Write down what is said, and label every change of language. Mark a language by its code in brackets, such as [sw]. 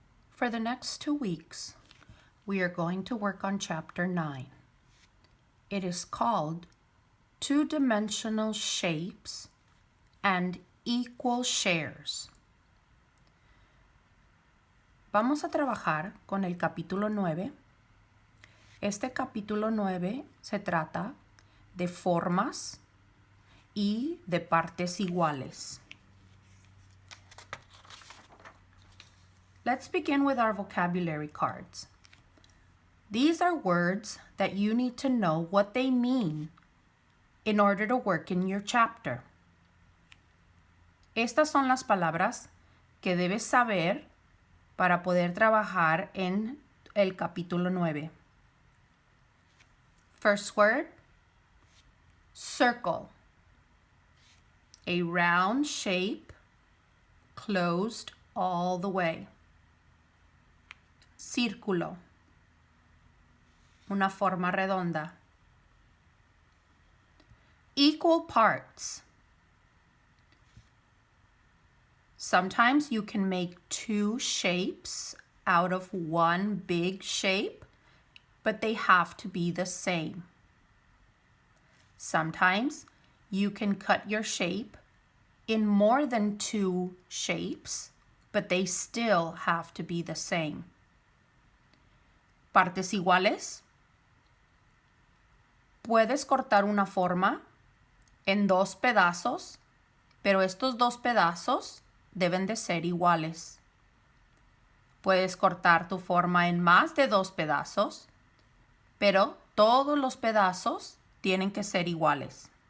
[en] For the next 2 weeks, we are going to work on Chapter 9. It is called Two-Dimensional Shapes and Equal Shares. [es] Vamos a trabajar con el capítulo 9. Este capítulo 9 se trata de formas y de partes iguales. [en] Let's begin with our vocabulary cards. These are words that you need to know what they mean in order to work in your chapter. [es] Estas son las palabras que debes saber para poder trabajar en el capítulo 9. [en] First word, circle. A round shape closed all the way. Círculo. [es] Una forma redonda. [en] Equal parts. Sometimes you can make two shapes out of one big shape, but they have to be the same. Sometimes you can cut your shape in more than two shapes, but they still have to be the same. [es] Partes iguales. Puedes cortar una forma en dos pedazos, pero estos dos pedazos deben de ser iguales. Puedes cortar tu forma en más de dos pedazos, pero todos los pedazos tienen que ser iguales.